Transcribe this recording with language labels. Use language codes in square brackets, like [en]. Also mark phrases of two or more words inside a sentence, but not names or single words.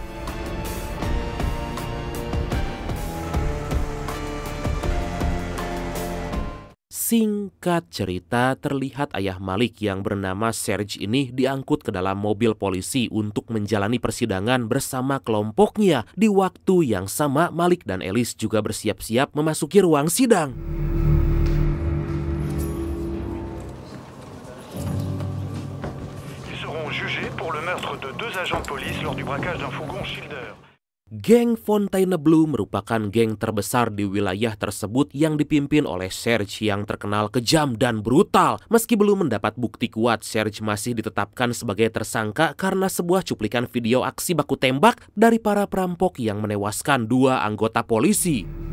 [id] Singkat cerita, terlihat ayah Malik yang bernama Serge ini diangkut ke dalam mobil polisi untuk menjalani persidangan bersama kelompoknya. Di waktu yang sama, Malik dan Elis juga bersiap-siap memasuki ruang sidang. [fr] Ils seront jugés pour le meurtre de 2 agents de police lors du braquage d'un fourgon Schilder. [id] Geng Fontainebleau merupakan geng terbesar di wilayah tersebut yang dipimpin oleh Serge yang terkenal kejam dan brutal. Meski belum mendapat bukti kuat, Serge masih ditetapkan sebagai tersangka karena sebuah cuplikan video aksi baku tembak dari para perampok yang menewaskan 2 anggota polisi.